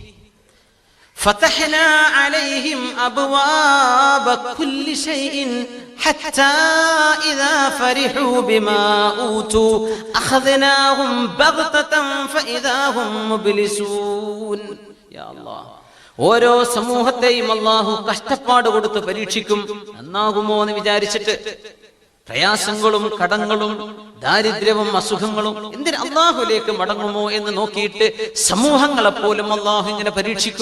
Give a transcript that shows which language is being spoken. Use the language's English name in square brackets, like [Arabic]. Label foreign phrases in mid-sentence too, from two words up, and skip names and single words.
[Arabic] فتحنا عليهم أبواب كل شيء حتى إذا فرحوا بما أوتوا أخذناهم بغتة فإذا هم مبلسون. يا الله, [Malayalam] ഓരോ സമൂഹത്തെയും അല്ലാഹു കഷ്ടപ്പാട് കൊടുത്ത് പരീക്ഷിക്കും. നന്നാകുമോ എന്ന് വിചാരിച്ചിട്ട് പ്രയാസങ്ങളും കടങ്ങളും ദാരിദ്ര്യവും അസുഖങ്ങളും എന്തിന് അല്ലാഹുവിലേക്ക് മടങ്ങുമോ എന്ന് നോക്കിയിട്ട് സമൂഹങ്ങളെപ്പോലും അല്ലാഹു ഇങ്ങനെ പരീക്ഷിക്കും.